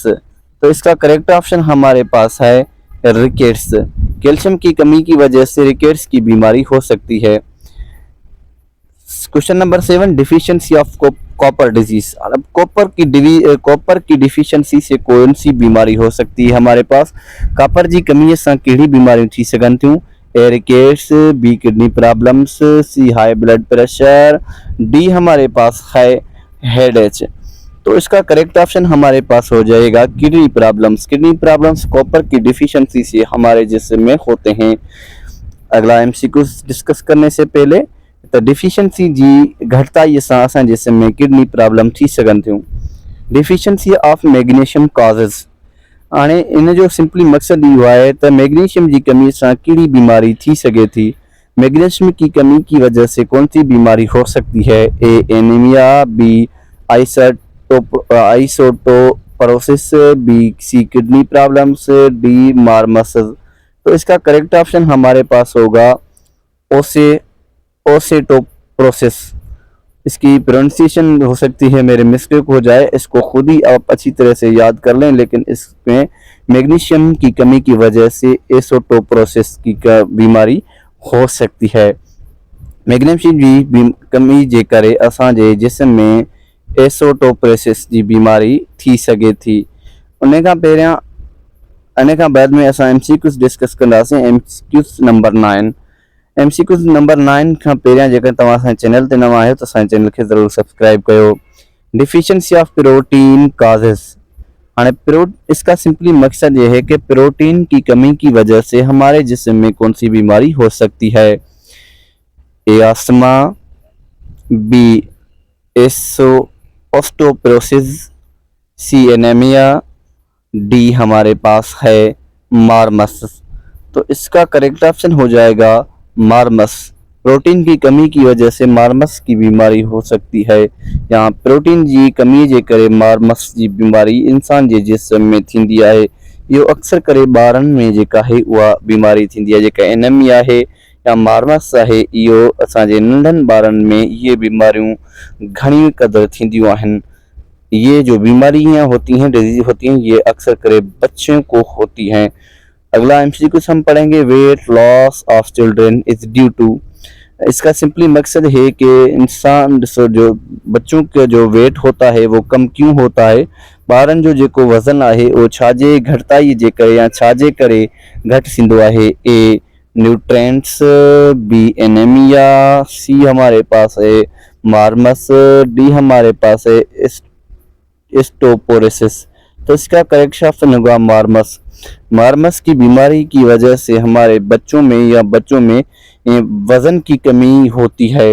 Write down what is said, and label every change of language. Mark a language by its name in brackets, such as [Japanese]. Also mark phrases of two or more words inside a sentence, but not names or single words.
[Hindi] तो इसका [English] correct option [Hindi] हमारे पास है रिकेट्स। कैल्शियम की कमी की वजह से रिकेट्स की बीमारी हो सकती है। [English] Question number 7 deficiency of copper disease. [Hindi] अब कॉपर की डिफिशिएंसी से कौन सी बीमारी हो सकती है हमारे पास। [Sindhi] कॉपर की कमी से कहिड़ी बीमारी थी सघन थियूं। [English] A rickets, B kidney problems, C high blood pressure, D [Hindi] हमारे पास है [English] हेडेच। [Hindi] तो इसका [English] correct option [Hindi] हमारे पास हो जाएगा [English] kidney problems. kidney problems [Hindi] कॉपर की डिफिशिएंसी से हमारे जिस्म में होते हैं। अगला एमसीक्यू डिस्कस करने से पहले तो [Sindhi] डिफिशिएंसी जी घटताई से असां जिस्म में [English] kidney problem [Sindhi] थी सघन थियूं। [English] Deficiency of magnesium causes. [Sindhi] हाणे इन जो सिंपली मकसद इहो आहे त मैग्नीशियम [Hindi] की कमी से [Sindhi] कहिड़ी बीमारी थी सके थी। [Hindi] मैग्नीशियम की कमी की वजह से कौन सी बीमारी हो सकती है। [English] A anemia, B isotoporosis, B C kidney problems, D marasmus. [Hindi] तो इसका [English] correct option [Hindi] हमारे पास होगा ओसेटोप्रोसिस। इसकी प्रोनाउंसिएशन हो सकती है मेरे मिस्टेक हो जाए, इसको खुद ही आप अच्छी तरह से याद कर लें। लेकिन इसमें मैग्नीशियम की कमी की वजह से एसोटोप्रोसिस की बीमारी हो सकती है। [Sindhi] मैग्नीशियम जी कमी जे करे असांजे जिस्म में एसोटोप्रोसिस जी बीमारी थी सके थी। उन खां पहिरियां इन खां बाद में असां MCQs डिस्कस कंदासीं। [English] MCQs number 9. [Sindhi] MCQs नंबर 9 खां पहिरियां जेकर तव्हां असांजे चैनल ते नवां आहियो त असांजे चैनल खे ज़रूरु सब्सक्राइब कयो। [English] Deficiency of protein causes. [Hindi] हाँ, इसका सिंपली मकसद ये है कि प्रोटीन की कमी की वजह से हमारे जिस्म में कौन सी बीमारी हो सकती है। [English] A asthma, B osteoporosis, C anemia, D [Hindi] हमारे पास है [English] मार्मस। [Hindi] तो इसका [English] correct option [Hindi] हो जाएगा मार्मस। प्रोटीन की कमी की वजह से मार्मस की बीमारी हो सकती है। [Sindhi] यहाँ प्रोटीन जी कमी जे करे मार्मस जी बीमारी इंसान जे जिस्म में थींदी आहे। इहो अक्सर करे ॿारनि में जेका आहे उहा बीमारी थींदी आहे। जेका एनीमिया आहे या मार्मस आहे, इहो असांजे नंढनि ॿारनि में ये बीमारियूं घणी क़दुरु थींदियूं आहिनि। [Hindi] ये जो बीमारियां होती हैं, डिजीज होती हैं, ये अक्सर करे बच्चों को होती हैं। अगला MCQ हम पढ़ेंगे, [English] weight loss of children is due to. [Hindi] इसका सिंपली मकसद है कि इंसान जो बच्चों का जो वेट होता है वो कम क्यों होता है। [Sindhi] ॿारनि जो जेको वज़न आहे वो छाजे घटिताई जे करे या छाजे करे घटि थींदो आहे। [English] A nutrients, B anemia, C [Hindi] हमारे पास है [English] marasmus, D [Hindi] हमारे पास है [English] ऑस्टियोपोरोसिस। [Hindi] तो इसका करेक्ट ऑप्शन होगा मार्मस। मार्मस की बीमारी की वजह से हमारे बच्चों में या बच्चों में वजन की कमी होती है।